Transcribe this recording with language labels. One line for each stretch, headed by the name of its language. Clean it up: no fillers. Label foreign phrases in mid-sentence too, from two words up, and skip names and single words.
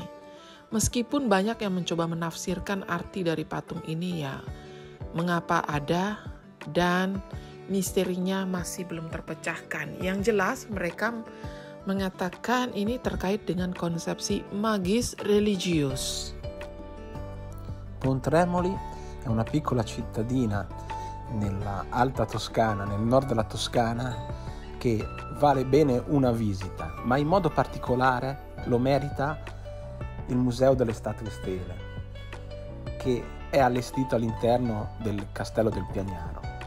Indonesian: Meskipun banyak yang mencoba menafsirkan arti dari patung ini ya, mengapa ada dan misterinya masih belum terpecahkan. Yang jelas mereka mengatakan ini terkait dengan konsepsi magis religius.
Italian: Pontremoli è una piccola cittadina nella Alta Toscana, nel nord della Toscana, che vale bene una visita, ma in modo particolare lo merita il Museo delle Statue Stele, che è allestito all'interno del Castello del Piagnaro.